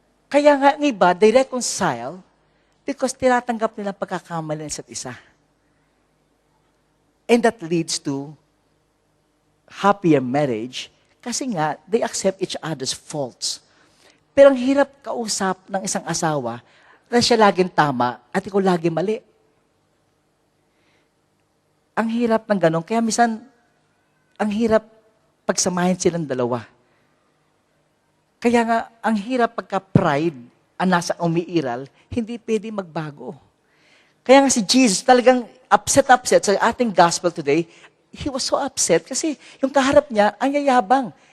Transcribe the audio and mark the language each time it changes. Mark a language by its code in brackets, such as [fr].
[tl] Kaya nga ng iba, [en] they reconcile because [tl] tinatanggap nila ang pagkakamali ng isa't isa. [en] And that leads to happier marriage [tl] kasi nga, [en] they accept each other's faults. [tl] Pero ang hirap kausap ng isang asawa na siya laging tama at ikaw laging mali. Ang hirap ng ganun. Kaya minsan, ang hirap pagsamahin silang dalawa. Kaya nga, ang hirap pagka-pride ang nasa umiiral, hindi pwede magbago. Kaya nga si Jesus talagang upset sa ating gospel today. [en] He was so upset [tl] kasi yung kaharap niya, ang yayabang.